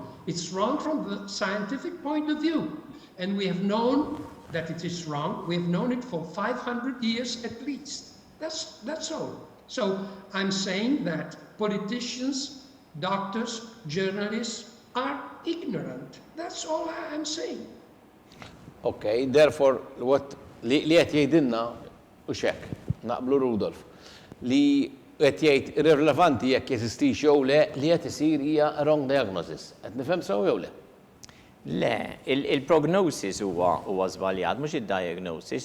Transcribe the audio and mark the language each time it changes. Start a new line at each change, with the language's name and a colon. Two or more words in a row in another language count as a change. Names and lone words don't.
English: It's wrong from the scientific point of view. And we have known that it is wrong. We have known it for 500 years at least. That's all. So I'm saying that politicians, doctors, journalists are ignorant. That's all I'm saying. Okay, therefore, what
Maltese: li qed jgħidilna u xek, naqblu Rudolf, li qed jgħid irrelevanti jekk jeżistix jew le, li qed isir hija
English: wrong diagnosis.
Maltese: Qed nifhem sew jew le? Le, il-prognosis huwa żbaljat, mhux id-diagnosis.